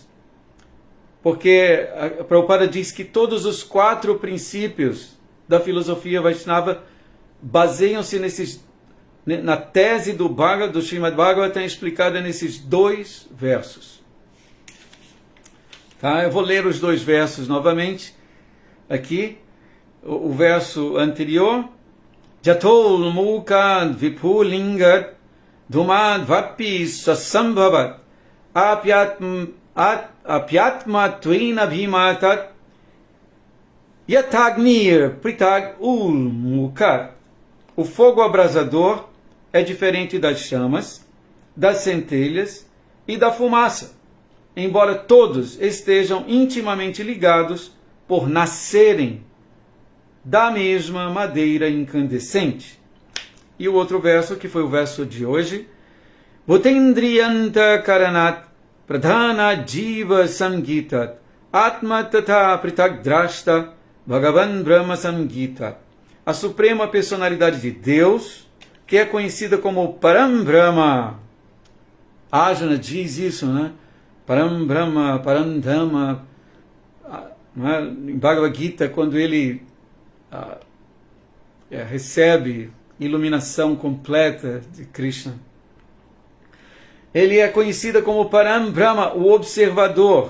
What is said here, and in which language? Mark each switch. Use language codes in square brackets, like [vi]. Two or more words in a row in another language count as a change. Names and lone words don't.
[pt] Porque a Prabhupada diz que todos os 4 princípios da filosofia Vaishnava baseiam-se na tese do Srimad Bhagavatam explicada nesses 2 versos. Tá? Eu vou ler os 2 versos novamente. Aqui, o verso anterior. [sa] यथोल्मुकाद् विस्फुलिङ्गाद् धूमाद् वापि स्वसम्भवात् अप्यात्मत्वेनाभिमताद् यथाग्निः पृथग् उल्मुकात्. [pt] O fogo abrasador é diferente das chamas, das centelhas e da fumaça. embora todos estejam intimamente ligados por nascerem da mesma madeira incandescente. E o outro verso, que foi o verso de hoje, [sa] भूतेन्द्रियान्तःकरणात् प्रधानाज् जीवसंज्ञितात् आत्मा तथा पृथग् द्रष्टा भगवान् ब्रह्मसंज्ञितः. [pt] A suprema personalidade de Deus, que é conhecida como Param Brahma. Ajna diz isso, né? [sa] परम ब्रह्म, परम धाम. [pt] Em Bhagavad Gita, quando ele recebe iluminação completa de Krishna, ele é conhecido como Param Brahma, o observador.